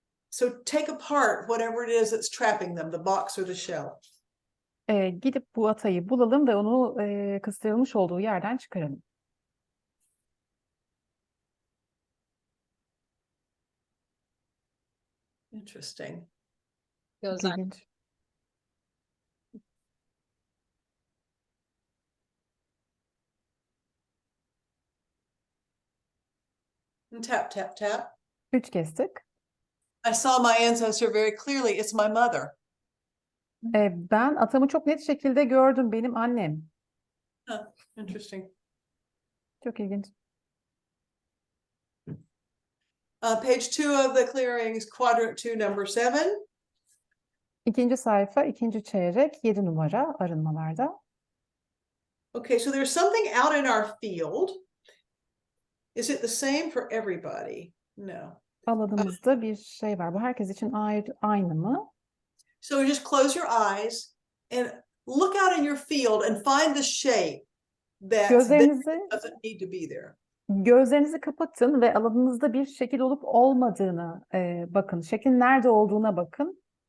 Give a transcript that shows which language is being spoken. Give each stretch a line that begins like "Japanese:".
English: So take apart whatever it is that's trapping them, the box or the shell.
Turkish: Gidip bu atayı bulalım ve onu kıstırılmış olduğu yerden çıkaralım.
English: Interesting.
Turkish: Gözler. İlginç.
English: And tap, tap, tap.
Turkish: 3 kez tık.
English: I saw my ancestor very clearly. It's my mother.
Turkish: Ben atamı çok net şekilde gördüm. Benim annem.
English: Interesting.
Turkish: Çok ilginç.
English: Page 2 of the clearings, quadrant 2, number 7.
Turkish: 2. sayfa 2. çeyrek 7 numara arınmalarda.
English: Okay, so there's something out in our field. Is it the same for everybody? No.
Turkish: Alanımızda bir şey var. Bu herkes için aynı mı?
English: So just close your eyes and look out in your field and find the shape that's there, doesn't need to be there.
Turkish: Gözlerinizi kapatın ve alanınızda bir şekil olup olmadığına bakın. Şeklin nerede olduğuna bakın.